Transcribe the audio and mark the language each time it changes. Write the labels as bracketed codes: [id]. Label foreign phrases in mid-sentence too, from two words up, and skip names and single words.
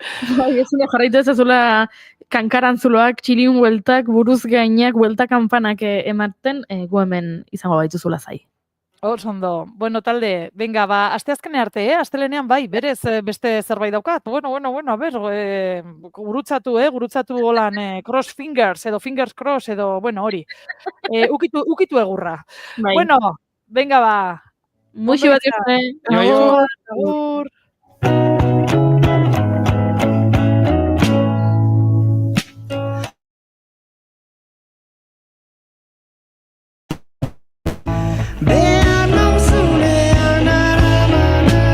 [eu] Bai, ezin jarraitu ezazula kankarantzuloak, txilin bueltak, buruz gainak, buelta kanpanak ematen, gu hemen izango baituzula zai. Ondo. Bueno, talde, venga, asteazkene arte, astelenean bai, berez beste zerbait daukat. Bueno, a ber, gurutzatu holan [en] cross fingers, [eu] edo [en] fingers cross, [eu] edo, bueno, hori. Ukitu egurra. Bai. Bueno, venga, Muxu bat izan. Agur. Behar nauzunean aramana,